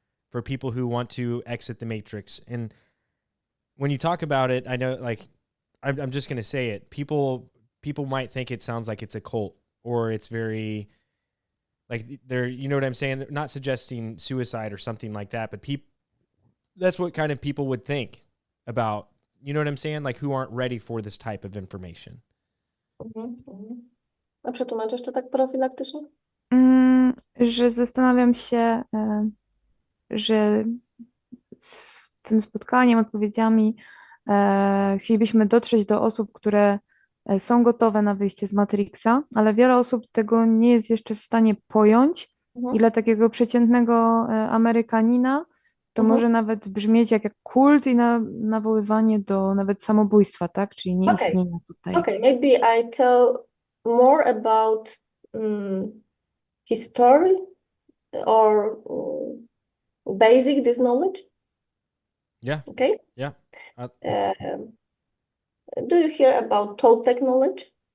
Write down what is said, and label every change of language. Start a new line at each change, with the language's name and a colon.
English: For people who want to exit the matrix. And when you talk about it, I know, like, I'm just going to say it. People might think it sounds like it's a cult or it's very Like they're, you know what I'm saying? They're not suggesting suicide or something like that, but that's what kind of people would think about, you know what I'm saying? Like who aren't ready for this type of information.
Polish: A przetłumaczę jeszcze tak profilaktycznie? Że zastanawiam się, że z tym spotkaniem, odpowiedziami chcielibyśmy dotrzeć do osób, które są gotowe na wyjście z Matrixa, ale wiele osób tego nie jest jeszcze w stanie pojąć i dla takiego przeciętnego Amerykanina to może nawet brzmieć jak kult i nawoływanie do nawet samobójstwa, tak? Czyli nieistnienia tutaj.
English: Okay, maybe I tell more about history or basic this knowledge. Yeah. Okay. Yeah. Do you hear about Toltec knowledge?